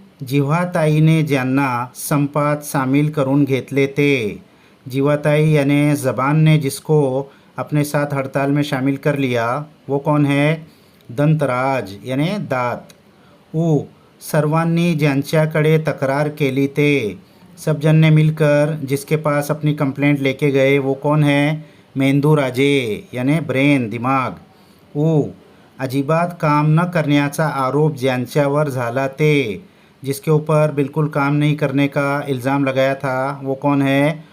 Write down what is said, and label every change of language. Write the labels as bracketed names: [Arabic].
[Marathi] जिव्हाताईने ज्यांना संपात सामील करून घेतले ते। [Hindi] जिव्हाताई यानी ज़बान ने जिसको अपने साथ हड़ताल में शामिल कर लिया, वो कौन है? दंतराज यानी दांत। [Marathi] सर्वांनी ज्यांच्याकडे तक्रार केली ते। [Hindi] सब जन ने मिलकर जिसके पास अपनी कंप्लेंट लेके गए, वो कौन है? मेंदू राजे यानी ब्रेन दिमाग। [Marathi] अजिबात काम न करण्याचा आरोप ज्यांच्यावर झाला ते, [Hindi] जिसके ऊपर बिल्कुल काम नहीं करने का इल्ज़ाम लगाया था, वो कौन है?